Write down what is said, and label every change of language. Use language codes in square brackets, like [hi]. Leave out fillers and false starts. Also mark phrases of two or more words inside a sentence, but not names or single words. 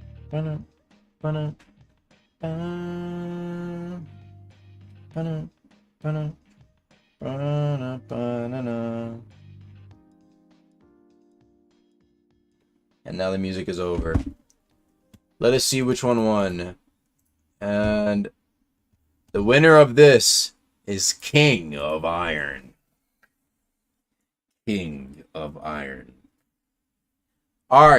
[en] Ba-na, ba-na, ba-na, ba-na, ba-na, ba-na, ba-na-na. And now the music is over. Let us see which one won. And the winner of this is King of Iron. King of Iron. Alright.